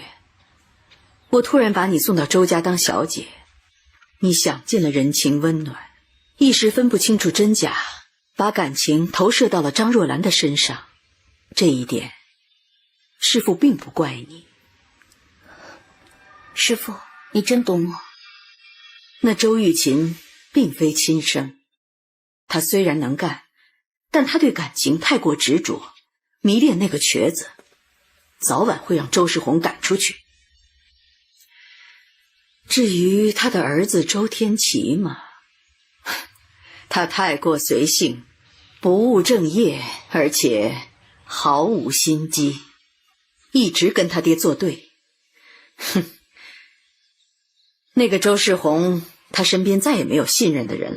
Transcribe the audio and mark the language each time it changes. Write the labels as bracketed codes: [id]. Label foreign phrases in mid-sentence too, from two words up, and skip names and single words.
[zh] 我突然把你送到周家当小姐，你享尽了人情温暖，一时分不清楚真假，把感情投射到了张若兰的身上。这一点，师父并不怪你。师父，你真懂我。那周玉琴并非亲生，她虽然能干，但她对感情太过執着，迷戀那個瘸子，早晚會讓周世宏趕出去。至於他的兒子周天琪嘛，他太過隨性，不務正業，而且毫無心機，一直跟他爹作對。哼， 那個周世宏，他身邊再也沒有信任的人了。